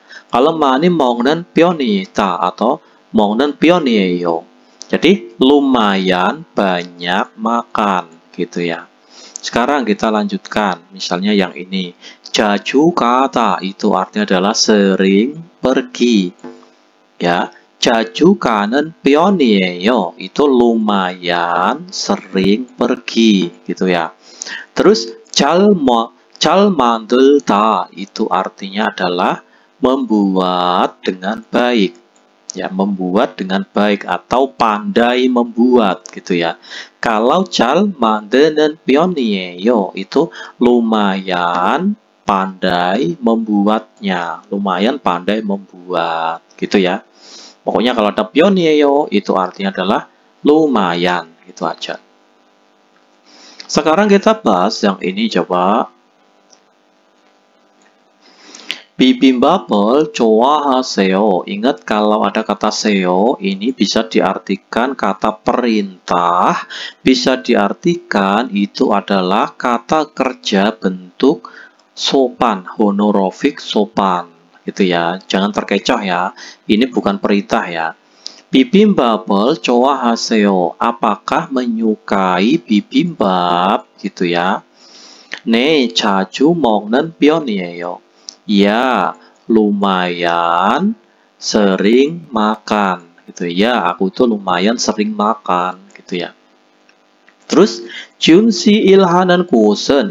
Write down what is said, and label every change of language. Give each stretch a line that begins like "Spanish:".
Korean: Kalau mani 먹는 편이다 atau 먹는 편이에요.
Indonesian: Jadi lumayan banyak makan gitu ya. Sekarang kita lanjutkan. Misalnya yang ini.
Korean: 자주 가다
Indonesian: itu artinya adalah sering pergi.
Korean: Ya. 자주 가는 편이에요.
Indonesian: itu lumayan sering pergi gitu ya. Terus
Korean: 잘 만들다
Indonesian: itu artinya adalah membuat dengan baik. Ya, membuat dengan baik atau pandai membuat gitu ya. Kalau
Korean: 잘 만드는 편이에요
Indonesian: itu lumayan pandai membuatnya, lumayan pandai membuat gitu ya. Pokoknya kalau ada 편이에요 itu artinya adalah lumayan, gitu aja. Sekarang kita bahas yang ini coba.
Korean: Bibimbap을 좋아하세요.
Indonesian: Ingat kalau ada kata seo, ini bisa diartikan kata perintah, bisa diartikan itu adalah kata kerja bentuk sopan, honorific sopan, gitu ya. Jangan terkecoh ya, ini bukan perintah ya.
Korean: Bibimbap을 좋아하세요.
Indonesian: Apakah menyukai bibimbap, gitu ya.
Korean: 네, 자주 먹는 편이에요.
Indonesian: Ya, lumayan sering makan gitu ya. Aku tuh lumayan sering makan gitu ya. Terus Junsi ilhanan kusen.